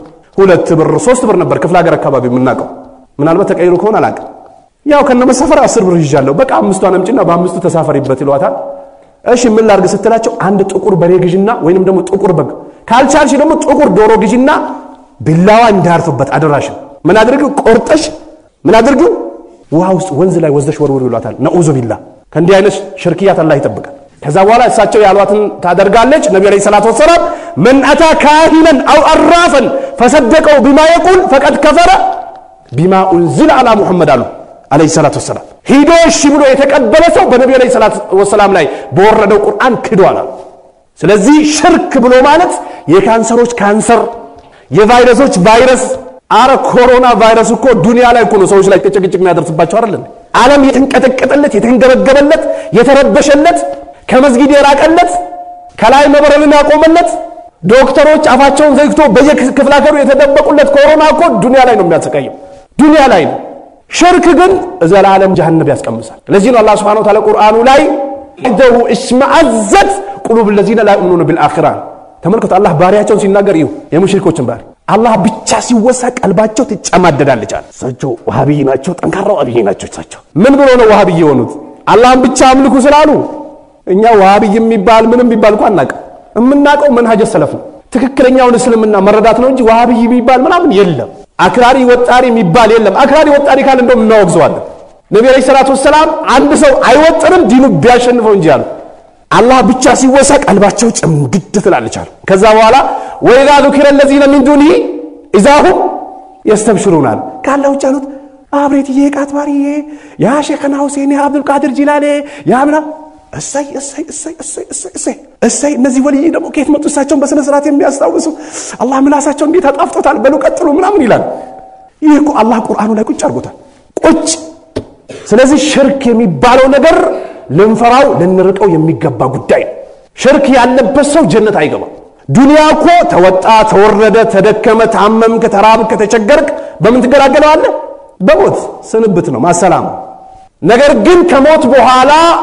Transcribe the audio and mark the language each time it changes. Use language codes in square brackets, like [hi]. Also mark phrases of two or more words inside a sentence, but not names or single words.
[am] 2 ብር 3 ብር ነበር ክፍለ ሀገር አካባቢ የምናውቀው ምናልባት ተቀይሮ ከሆነ አላውቅም ያው ከነመሰፈር 10 ብር ይዣለሁ በቃ 5ቷን አምጪና በ5ቱ ተሳፈሪበት ይሏታል እሺ ምን ላድርግ ስትላቸው አንድ ጥቁር በሬ ግዢና ወይንም ደግሞ ጥቁር በግ ካልቻልሽ ደግሞ ጥቁር ዶሮ ግዢና ቢላዋ እንዳርፍበት አደራሽ ምን አድርጊው ቆርጠሽ ምን አድርጊው ውሃ ውስጥ ወንዝ ላይ ወዘሽ ወርወር ይሏታል [ar] نعوذ بالله [am] ከእንዲህ አይነት ሽርክያት አላህ ይጠብቃል ከዛ በኋላ እሳቸው ያሏትን ታደርጋለች ነብዩ [ar] عليه الصلاة والسلام من اتى كاهنا او عرافا فصدقوا بما يقول فقد كفر بما انزل على محمد عليه الصلاه والسلام [am] ሄዶ እሺ ብሎ የተቀበለ ሰው በነብዩ [ar] عليه الصلاة والسلام [am] ላይ በወረደው ቁርአን ክዷል ስለዚህ ሽርክ ብሎ ማለት የካንሰሮች ካንሰር የቫይረሶች ቫይረስ አረ ኮሮና ቫይረስ እኮ ዱንያ ላይ እኮ ነው ሰዎች ላይ ተጨቅጭቅ የሚያደርስባቸው አይደል ዓለም የተንቀጠቀጠለት የተንገበገበለት የተረበሸለት ከመስጊድ የራቀለት ከላይ መበረልን ያቆመለት ዶክተሮች አፋቸውን ዘግቶ በየክፍለ ሀገሩ የተደበቁለት ኮሮና እኮ ዱንያ ላይ ነው የሚያሰቃየው ዱንያ ላይ ነው ሽርክ ግን ዘላለም ጀሃነም ያስቀምሳል ለዚህ ነው አላህ [ar] سبحانه وتعالى [am] ቁርአኑ ላይ [ar] وإذا اشمأزت قلوب الذين لا يؤمنون بالآخرة [am] ተመልከቱ አላህ ባሪያቸውን ሲናገር ይሁ የሙሽሪኮችን ባሪ አላህ ብቻ ሲወሳ ቀልባቸው ትጨማደዳለች እሳቸው ወሃቢይ ናቸው ጠንካራው አብይ ናቸው እሳቸው ምን ብሎ ነው ወሃቢይ የሆኑት አላህን ብቻ አምልኩ ስላሉ እኛ ወሃቢይ የሚባል ምንም ቢባል እንኳን አናውቅ እምናውቀው [ar] منهج السلف [am] ነው ትክክለኛውን እስልምና መረዳት ነው እንጂ ወሃቢይ የሚባል ምናምን የለም አክራሪ ወጣሪ የሚባል የለም አክራሪ ወጣሪ ካለ እንደውም እናወግዘዋለን ነብዩ [ar] عليه الصلاة والسلام [am] አንድ ሰው አይወጥርም ዲኑ ቢያሸንፈው እንጂ አሉ አላህ ብቻ ሲወሳ ቀልባቸው ጭምግድ ትላለች አሉ ከዛ በኋላ ወይዛ [ar] ذكر الذين من دونه اذا هم يستبشرون [am] ካላው ጫሉት አብሬትዬ ቃጥባሪዬ ያ ሼኽና ሁሴን ያ አብዱል ቃድር ጂላኒ ያ ምና እሰይ እነዚህ ወልይ ደግሞ ከየት መጡ እሳቸውን በስነ ስርዓት የሚያስታውሱ አላህ ምላሳቸው እንዴት አጣፍጦታል በሉ ቀጥሉ ምናምን ይላል ይሄ እኮ አላህ ቁርአኑ ላይ ቁጭ አድርጎታል ቁጭ ስለዚህ ሽርክ የሚባለው ነገር ልንፈራው ልንርቀው የሚገባ ጉዳይ ሽርክ ያለበት ሰው ጀነት አይገባም ዱንያ እኮ ተወጣ ተወረደ ተደከመ ታመምከ ተራብከ ተቸገርክ በምን ትገላገለዋለህ በሞት ስንብት ነው ማሰላም ነገር ግን ከሞት በኋላ